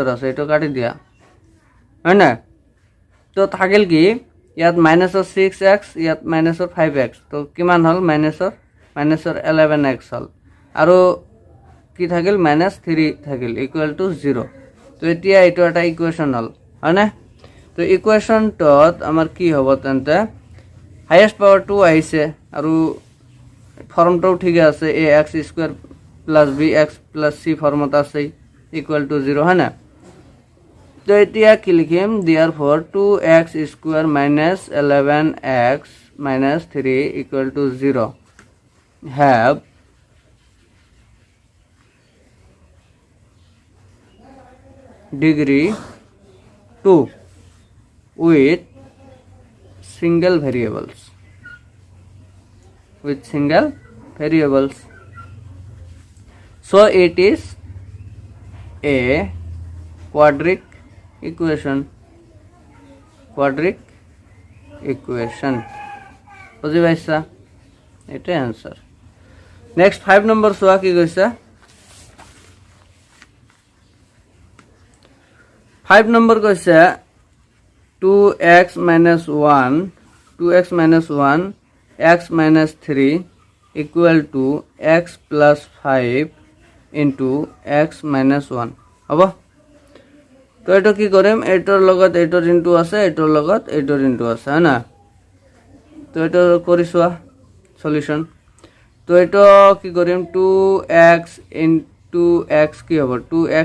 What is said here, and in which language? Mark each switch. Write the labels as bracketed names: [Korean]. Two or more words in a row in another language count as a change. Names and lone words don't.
[Assamese] আছে এটো কাটি দিয়া হয় না তো থাকিল কি ইয়াত মাইনাসৰ 6x ইয়াত মাইনাসৰ 5x তো কিমান হল মাইনাসৰ 11x হল আৰু কি থাকিল -3 থাকিল [English] equal to 0 [Assamese] তো এতিয়া এটো এটা ইকুয়েশন হল হয় না তো ইকুয়েশনটোত আমাৰ কি হ'ব তেন্তে [English] highest power 2 [Assamese] আহিছে আৰু ফর্মটাও ঠিক আছে [English] ax square plus bx plus c [Assamese] ফর্মত আছে [English] equal to 0 [Assamese] হয় না তো এতিয়া কি লিখিম [English] therefore 2x স্কয়ার minus 11x minus 3 equal to 0 have degree 2 with single variables so it is a quadratic equation [Assamese] বুঝি পাইছা এটা आंसर নেক্সট 5 নম্বৰ চোৱা কি কৈছে 5 নম্বৰ কৈছে [English] 2x minus 1 x minus 3 equal to x plus 5 into x minus 1 [Assamese] হ'ব তো এটো কি কৰিম এটোৰ লগত এটোৰ ইনটু আছে এটোৰ লগত এটোৰ ইনটু আছে না তো এটো কৰি চোৱা সলিউশন তো এটো কি কৰিম [English] 2x into x [Assamese] কি হ'ব 2x